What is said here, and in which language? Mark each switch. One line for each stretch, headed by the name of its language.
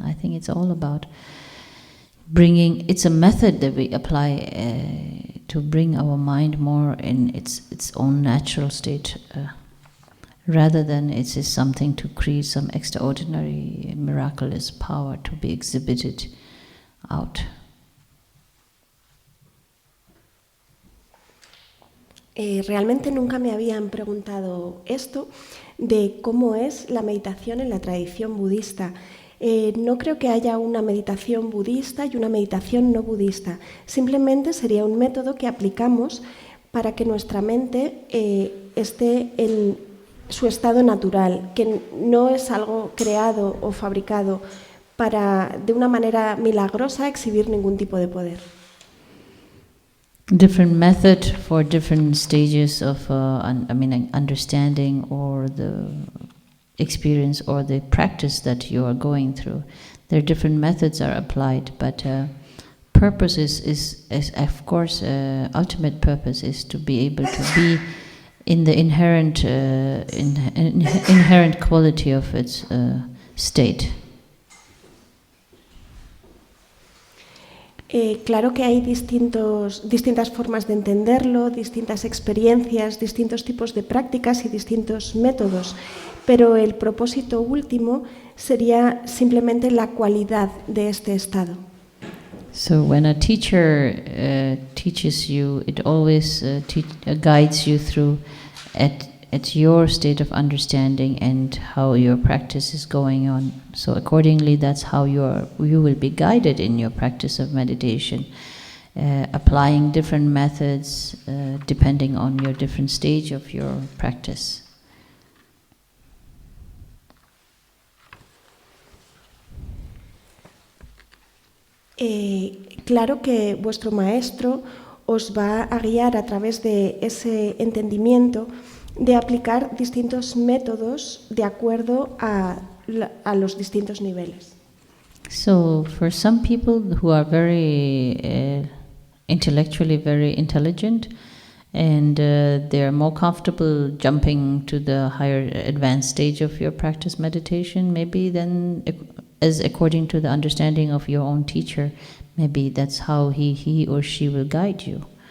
English: I think it's all about bringing. It's a method that we apply to bring our mind more in its own natural state. Rather than it is something to create some extraordinary, miraculous power to be exhibited out.
Spanish: Realmente nunca me habían preguntado esto de cómo es la meditación en la tradición budista. No creo que haya una meditación budista y una meditación no budista. Simplemente sería un método que aplicamos para que nuestra mente esté en su estado natural, que no es algo creado o fabricado para, de una manera milagrosa, exhibir ningún tipo de poder.
English: Different method for different stages of understanding or the experience or the practice that you are going through. There are different methods are applied, but purpose is of course, ultimate purpose is to be able to be in the inherent quality of its state.
Spanish: Claro que hay distintas formas de entenderlo, distintas experiencias, distintos tipos de prácticas y distintos métodos, pero el propósito último sería simplemente la cualidad de este estado.
English: So when a teacher teaches you, it always guides you through at your state of understanding and how your practice is going on. So accordingly, that's how you will be guided in your practice of meditation, applying different methods depending on your different stage of your practice.
Spanish: Claro que vuestro maestro os va a guiar a través de ese entendimiento de aplicar distintos métodos de acuerdo a los distintos niveles.
English: So for some people who are very intellectually very intelligent and they are more comfortable jumping to the higher advanced stage of your practice meditation, maybe then as according to the understanding of your own teacher, maybe that's how he or she will guide you.